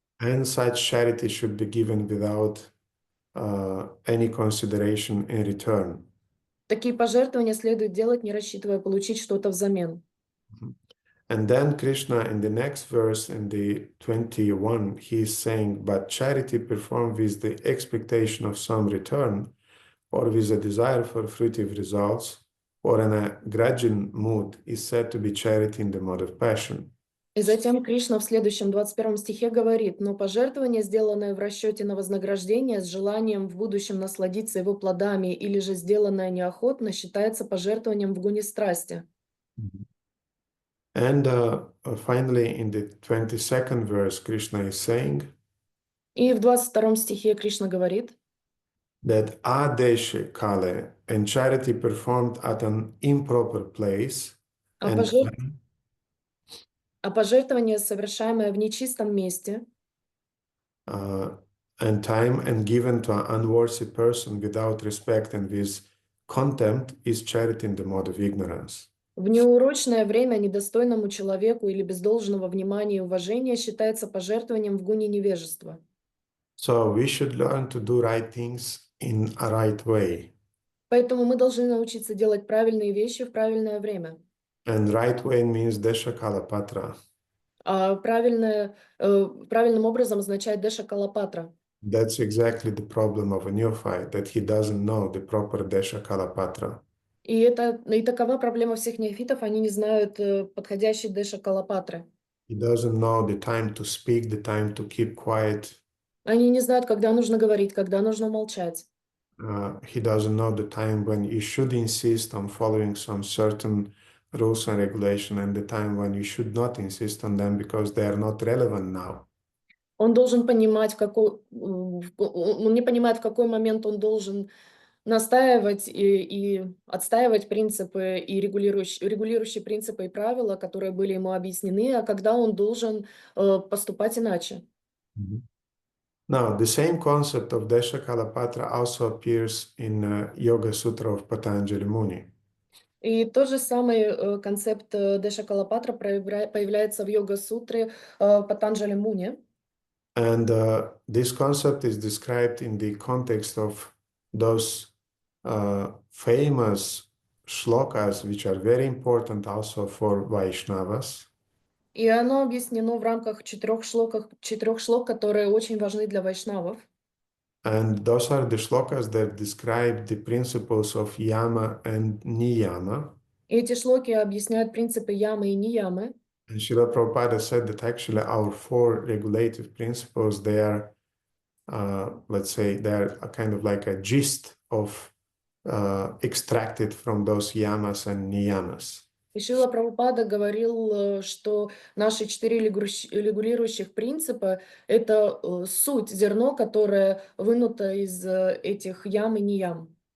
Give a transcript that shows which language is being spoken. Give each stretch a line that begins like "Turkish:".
English: And such charity should be given without any consideration in return.
Russian: Такие пожертвования следует делать, не рассчитывая получить что-то взамен.
English: And then Krishna in the next verse, in the 21, he is saying, but charity performed with the expectation of some return, or with a desire for fruitive results, or in a grudging mood, is said to be charity in the mode of passion.
Russian: И затем Кришна в следующем 21 стихе говорит: «Но пожертвование, сделанное в расчете на вознаграждение с желанием в будущем насладиться его плодами, или же сделанное неохотно, считается пожертвованием в гуне страсти».
English: And finally, in the 22nd verse, Krishna is saying
Russian: И в 22 стихе Кришна говорит,
English: that adeshe kale and charity performed at an improper place
Russian: а пожертвование, совершаемое в нечистом месте,
English: and time and given to an unworthy person without respect and with contempt is charity in the mode of ignorance.
Russian: в неурочное время недостойному человеку или без должного внимания и уважения считается пожертвованием в гуне невежества.
English: So we should learn to do right things in a right way.
Russian: Поэтому мы должны научиться делать правильные вещи в правильное время.
English: And right way means desha-kala-patra.
Russian: А правильным образом означает деша-кала-патра.
English: That's exactly the problem of a neophyte, that he doesn't know the proper desha-kala-patra.
Russian: И такова проблема всех неофитов, они не знают подходящей деша-кала-патры.
English: He doesn't know the time to speak, the time to keep quiet.
Russian: Они не знают, когда нужно говорить, когда нужно молчать.
English: He doesn't know the time when you should insist on following some certain rules and regulation and the time when you should not insist on them because they are not relevant now.
Russian: Он должен понимать, он не понимает, в какой момент он должен настаивать и отстаивать принципы и регулирующие принципы и правила, которые были ему объяснены, а когда он должен поступать иначе.
English: Now, the same concept of desha-kala-patra also appears in Yoga Sutra of Patanjali Muni.
Russian: И тот же самый концепт деша-кала-патра появляется в йога-сутре Патанджали Муни.
English: And this concept is described in the context of those famous shlokas, which are very important also for Vaishnavas.
Russian: И оно объяснено в рамках четырех шлок, которые очень важны для вайшнавов.
English: And those are the shlokas that describe the principles of yama and niyama.
Russian: И эти шлоки объясняют принципы ямы и ниямы.
English: And Srila Prabhupada said that actually our four regulative principles, they are, let's say, they're a kind of like a gist of extracted from those yamas and niyamas.
Russian: И Шрила Прабхупада говорил, что наши 4 регулирующих принципа– это суть, зерно, которое вынуто из этих ям и ниям.